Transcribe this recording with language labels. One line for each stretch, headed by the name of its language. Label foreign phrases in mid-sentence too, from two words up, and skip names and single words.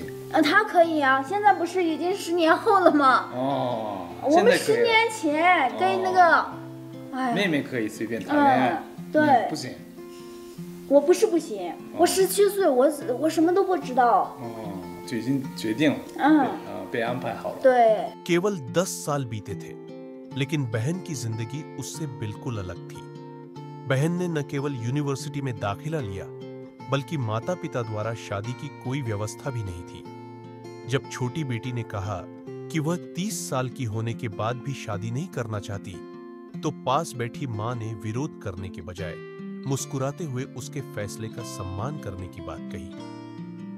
Chinese: 她可以啊，现在不是已经10年后了吗？哦。我们10年前跟那个，哎。妹妹可以随便谈恋爱。对。不行。我不是不行，我17岁，我什么都不知道。哦，就已经决定了。被安排好了。对。
Hindi: केवल 10 साल बीते थे, लेकिन बहन की जिंदगी उससे बिल्कुल अलग थी। बहन ने न केवल यूनिवर्सिटी में दाखिला लिया, बल्कि माता पिता द्वारा शादी की कोई व्यवस्था भी नहीं थी। जब छोटी बेटी ने कहा कि वह 30 साल की होने के बाद भी शादी नहीं करना चाहती, तो पास बैठी मां ने विरोध करने के बजाय मुस्कुराते हुए उसके फैसले का सम्मान करने की बात कही।